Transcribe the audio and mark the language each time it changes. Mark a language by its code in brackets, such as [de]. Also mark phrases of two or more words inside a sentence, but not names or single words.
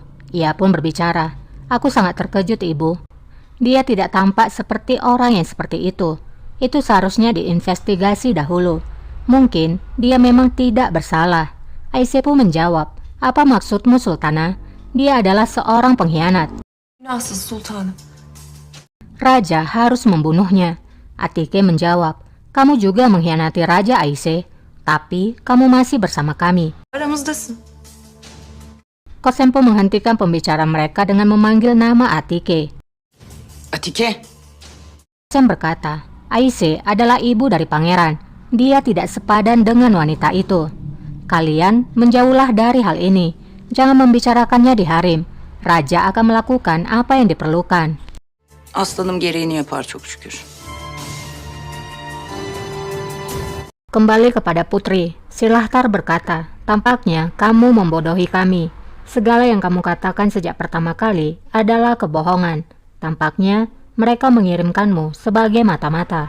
[id] Ia pun berbicara, "Aku sangat terkejut, Ibu. Dia tidak tampak seperti orang yang seperti itu. Itu seharusnya diinvestigasi dahulu. Mungkin dia memang tidak bersalah." Aisyah pun menjawab, "Apa maksudmu, Sultana? Dia adalah seorang pengkhianat. [tr] Günahsız sultanım. [id] Raja harus membunuhnya." Atike menjawab, "Kamu juga mengkhianati Raja, Aisyah, tapi kamu masih bersama kami." [tr] Aramızdasın. [id] Kosem pun menghentikan pembicaraan mereka dengan memanggil nama Atike. Atike. Kosem berkata, "Aisyah adalah ibu dari pangeran. Dia tidak sepadan dengan wanita itu. Kalian menjauhlah dari hal ini. Jangan membicarakannya di harim. Raja akan melakukan apa yang diperlukan." [tr] Aslanım gereğini yapar çok şükür. [id] Kembali kepada putri, Silahtar berkata, "Tampaknya kamu membodohi kami. Segala yang kamu katakan sejak pertama kali adalah kebohongan. Tampaknya mereka mengirimkanmu sebagai mata-mata."